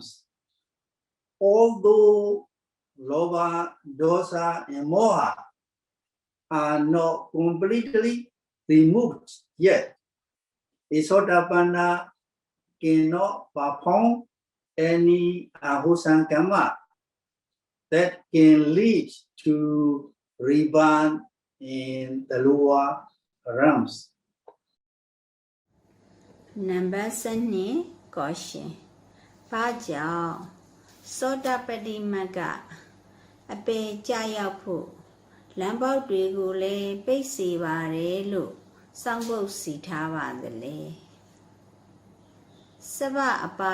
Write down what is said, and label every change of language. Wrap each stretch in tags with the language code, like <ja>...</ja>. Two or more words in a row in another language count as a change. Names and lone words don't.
<en>Although Lobha, Dosa, and Moha are not completely removed yet, a Sotapanna cannot perform any ahusan karma that can lead to rebirth in the lower realms. Number 7 question.</en> <my>ဘာကြောင့်သောတာပတိမဂ္ဂအပေကြရောက်ဖို့လမ်းပေါက်တွေကိုလည်းပိတ်စေပါတယ်လို့စောင်းပုတ်စီထားပါသလဲစဗအပါ</my>